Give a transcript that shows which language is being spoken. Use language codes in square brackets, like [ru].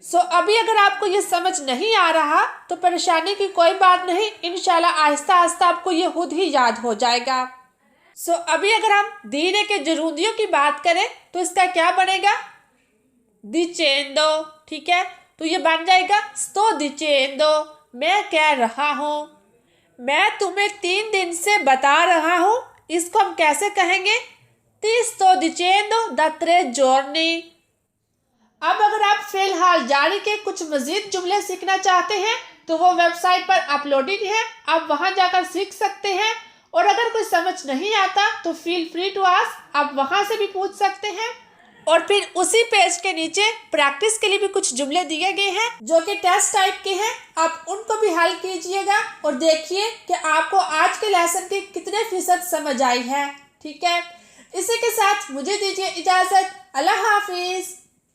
[hi] सो अभी अगर आपको ये समझ नहीं आ रहा तो परेशानी की कोई बात नहीं, इंशाल्लाह आहिस्ता आहिस्ता आपको ये खुद ही याद हो जाएगा। सो अभी अगर हम दीने के जरूदियों की बात करें तो इसका क्या बनेगा, डिचेंदो, ठीक है। तो ये बन जाएगा sto डिचेंदो, मैं कह रहा हूँ, मैं तुम्हें 3 दिन से बता रहा हूँ। इसको हम कैसे कहेंगे, [it] ti sto dicendo da 3 giorni। [hi] अब अगर आप फिलहाल जारी के कुछ मजीद जुमले सीखना चाहते हैं तो वो वेबसाइट पर अपलोडेड है, आप वहां जाकर सीख सकते हैं। और अगर कोई समझ नहीं आता तो [en] feel free to ask, [hi] आप वहां से भी पूछ सकते हैं। और फिर उसी पेज के नीचे प्रैक्टिस के लिए भी कुछ जुमले दिए गए हैं जो कि टेस्ट टाइप के हैं, आप उनको भी हल कीजिएगा और देखिए कि आपको आज के लेसन की कितने फीसद समझ आई है, ठीक है। इसी के साथ मुझे दीजिए इजाज़त, अल्लाह हाफिज़।